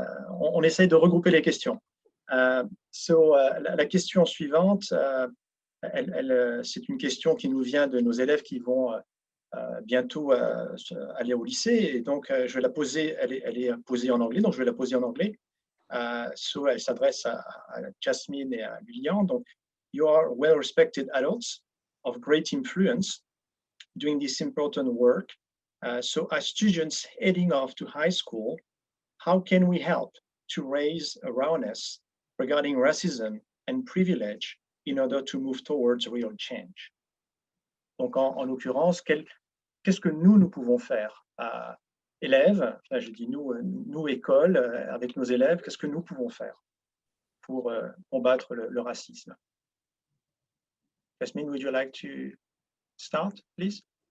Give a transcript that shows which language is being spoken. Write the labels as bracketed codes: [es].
[fr] on essaye de regrouper les questions. La question suivante, c'est une question qui nous vient de nos élèves qui vont bientôt aller au lycée. Et donc, je vais la poser, elle est posée en anglais, donc je vais la poser en anglais. Elle s'adresse à Jasmine et à Lilian. [en] Donc, you are well-respected adults of great influence doing this important work. So as students heading off to high school, how can we help to raise awareness regarding racism and privilege in order to move towards real change? [fr] Donc, en l'occurrence, qu'est-ce que nous pouvons faire élèves, enfin, je dis nous école, avec nos élèves, qu'est-ce que nous pouvons faire pour combattre le racisme? [en] Jasmine, would you like to start, please?